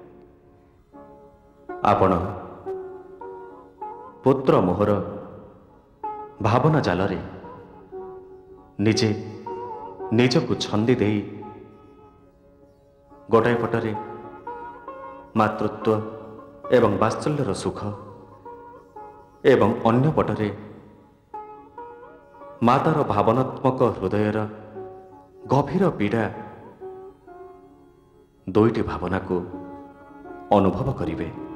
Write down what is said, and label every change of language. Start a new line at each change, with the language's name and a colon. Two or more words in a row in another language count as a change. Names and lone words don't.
Odia: ଆପଣ ପୁତ୍ର ମୋହର ଭାବନା ଜାଲ ରେ ନିଜେ ନିଜକୁ ଛନ୍ଦି ଦେଇ ଗୋଟାଏ ପଟରେ ମାତୃତ୍ୱ ଏବଂ ବାତ୍ସଲ୍ୟର ସୁଖ ଏବଂ ଅନ୍ୟ ପଟରେ ମାତାର ଭାବନାତ୍ମକ ହୃଦୟର ଗଭୀର ପୀଡ଼ା ଦୁଇଟି ଭାବନା କୁ ଅନୁଭବ କରିବେ।